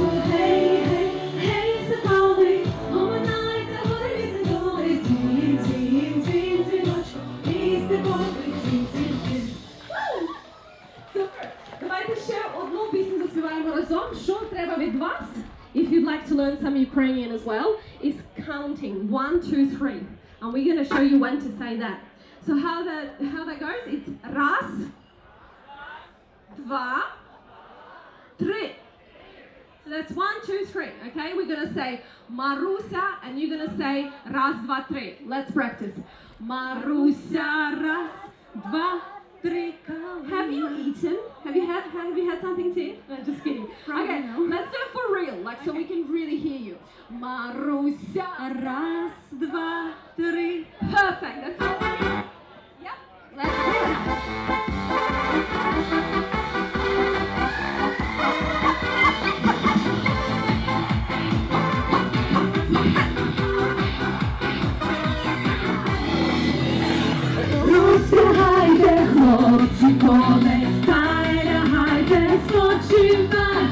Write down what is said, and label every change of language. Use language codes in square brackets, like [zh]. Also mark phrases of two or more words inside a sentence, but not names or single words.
[uk] Гей, гей, гей, соколи, оминайте гори ліси доли. Дзвін, дзвін, дзвін, дзвіночку, мій степовий дзвін, дзвін, дзвін. Супер! Давайте ще одну пісню заспіваємо разом. Що треба від вас? [en] If you'd like to learn some Ukrainian as well, is counting 1, 2, 3. And we're going to show you when to say that. So how that goes, it's [uk] раз, два, три. [en] So that's 1, 2, 3, okay? We're going to say Marusia, and you're going to say [uk] раз, два, три. [en] Let's practice. Marusia, [uk] раз, два, три. [en] Have you eaten? Have you had something to eat? No, just kidding. Okay, let's do it for real, like so we can really hear you. Marusia, [uk] раз, два, три. [en] Perfect. That's it. Yep. Let's do it. [uk] Розтягайте, хлопці, коней, та й лягайте спочивать.